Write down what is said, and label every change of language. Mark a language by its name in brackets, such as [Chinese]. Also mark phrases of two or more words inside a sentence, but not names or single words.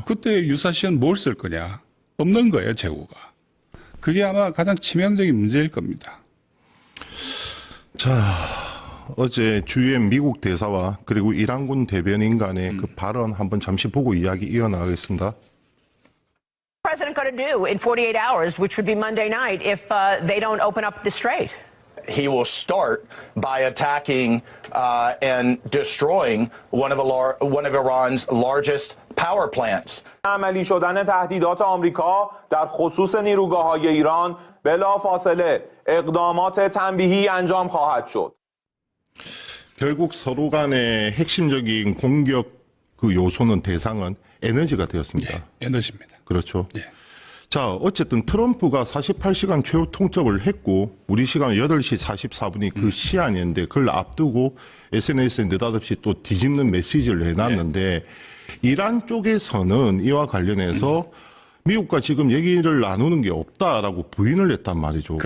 [Korean] 그때 유사시는 뭘 쓸 거냐? 없는 거예요, 재고가. 그게 아마 가장 치명적인 문제일 겁니다. 자, 어제 주유엔 미국 대사와 그리고 이란군 대변인 간의 그 발언 한번 잠시 보고 이야기 이어나가겠습니다. [English] President going to do in 48 hours, which would be Monday night, if they don't open up the strait? He will start by attacking and destroying one of Iran's largest power plants. [Persian] عملی شدن تهدیدات آمریکا در خصوص نیروگاه‌های ایران بلافاصله اقدامات تنبیهی انجام خواهد شد. [Korean] 결국 서로 간의 핵심적인 공격 그 요소는 대상은 에너지가 되었습니다. 예, 에너지입니다. 그렇죠. 예. 자, 어쨌든 트럼프가 48시간 최후 통첩을 했고 우리 시간 8시 44분이 그 시한이었는데 그걸 앞두고 SNS에 느닷없이 또 뒤집는 메시지를 해놨는데 이란 쪽에서는 이와 관련해서 미국과 지금 얘기를 나누는 게 없다라고 부인을 했단 말이죠.